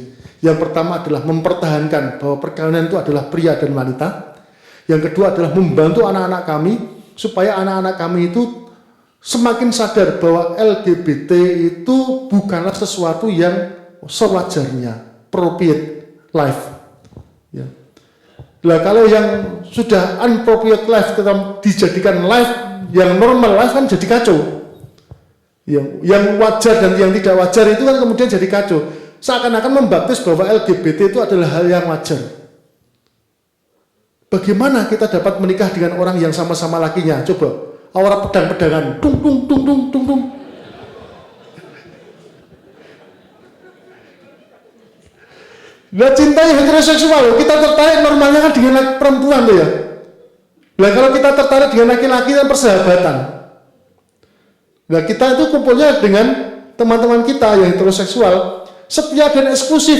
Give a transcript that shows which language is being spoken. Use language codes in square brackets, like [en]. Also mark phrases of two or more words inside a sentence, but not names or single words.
[id] Yang pertama adalah mempertahankan bahwa perkawinan itu adalah pria dan wanita. Yang kedua adalah membantu anak-anak kami supaya anak-anak kami itu semakin sadar bahwa LGBT itu bukanlah sesuatu yang sewajarnya, [en] appropriate life. [id] Ya. Nah, kalau yang sudah [en] unappropriate life [id] kita dijadikan life yang [en] normal life [id] kan jadi kacau. Yang wajar dan yang tidak wajar itu kan kemudian jadi kacau. Seakan-akan membaptis bahwa LGBT itu adalah hal yang wajar. Bagaimana kita dapat menikah dengan orang yang sama-sama lakinya? Coba, aura pedang-pedangan, tung tung tung tung tung tung. Nah, cinta yang heteroseksual, kita tertarik normalnya kan dengan perempuan tuh ya. Nah, kalau kita tertarik dengan laki-laki kan persahabatan. Nah, kita itu kumpulnya dengan teman-teman kita yang heteroseksual, setia dan eksklusif.